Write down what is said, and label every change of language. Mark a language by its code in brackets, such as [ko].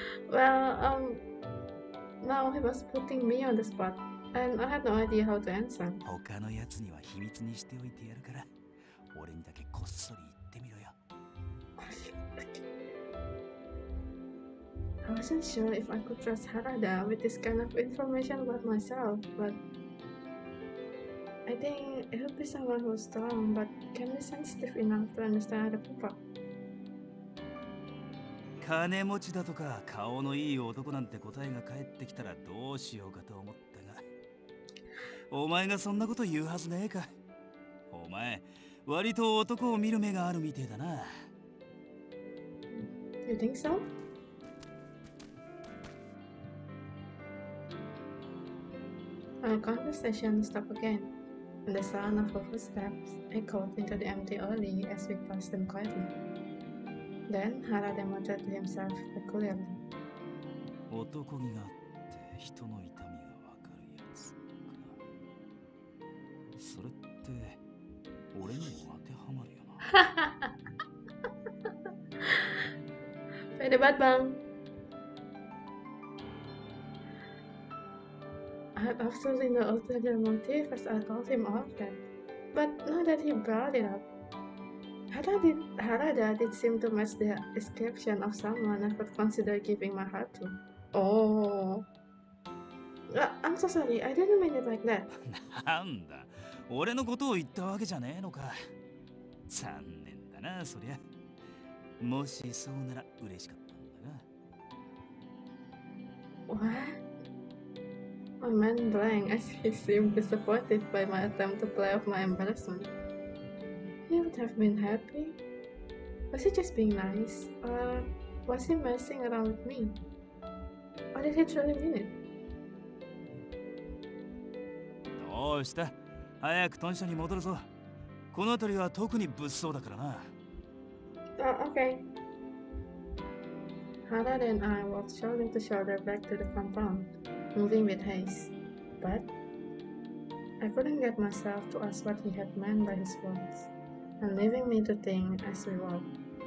[en] Well, now he was putting me on the spot, and I had no idea how to answer. [ja] 他のやつには秘密にしておいてやるから、俺にだけこっそり言ってみろよ。 [en] I wasn't sure if I could trust Harada with this kind of information about myself, but I think it would be someone who's strong but can be sensitive enough to understand other people. [ja] 金持ちだとか顔のいい男なんて答えが返ってきたらどうしようかと思ったが、お前がそんなこと言うはずねえか。お前割と男を見る目があるみてえだな。 [en] You think so? Our conversation stopped again, and the sound of her footsteps echoed into the empty alley as we passed them quietly. Then Harada muttered to himself peculiarly. [ja] 男気があって人の痛みがわかるやつか。それって俺にも当てはまるよな。 Pwede banget bang. [en] I had absolutely no ulterior motive as I told him all of that. But now that he brought it up, Harada did seem to match the description of someone I could consider giving my heart to. Oh. I'm so sorry, I didn't mean it like that. [ja] なんだ、俺のことを言ったわけじゃねえのか。残念だな、そりゃ。もしそうなら嬉しかったんだが。 [en] What? My man blank as he seemed disappointed by my attempt to play off my embarrassment. He would have been happy. Was he just being nice? Or was he messing around with me? Or did he truly mean it? [ja] どうした？早く豚舎に戻るぞ。この辺りは特に物騒だからな。 [en] Oh, okay. Harada and I walked shoulder to shoulder back to the compound, moving with haste. But I couldn't get myself to ask what he had meant by his words, and leaving me to think as we walked.